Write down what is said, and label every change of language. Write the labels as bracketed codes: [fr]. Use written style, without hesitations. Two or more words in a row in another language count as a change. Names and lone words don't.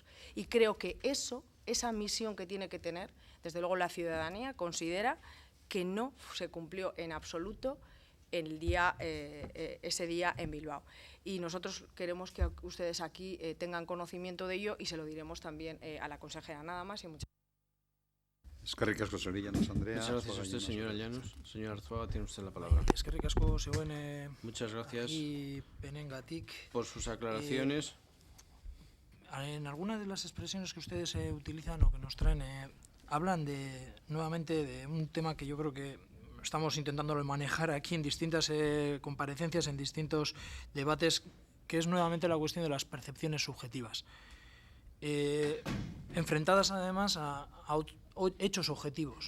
[es] Y creo que esa misión que tiene que tener, desde luego la ciudadanía considera que no se cumplió en absoluto ese día en Bilbao. Y nosotros queremos que ustedes aquí tengan conocimiento de ello y se lo diremos también a la consejera. Nada más y muchas gracias. [eu] Eskerrik asko zuri, Llanos Andrea. [es] Muchas gracias a usted, señora Llanos. Señor Arzuaga, tiene usted la palabra. [eu] Eskerrik asko zeuen [es] muchas gracias [eu] penengatik [es] por sus aclaraciones. En algunas de las expresiones que ustedes utilizan o que nos traen, hablan nuevamente de un tema que yo creo que estamos intentándolo manejar aquí en distintas comparecencias, en distintos debates, que es nuevamente la cuestión de las percepciones subjetivas, enfrentadas además a hechos objetivos.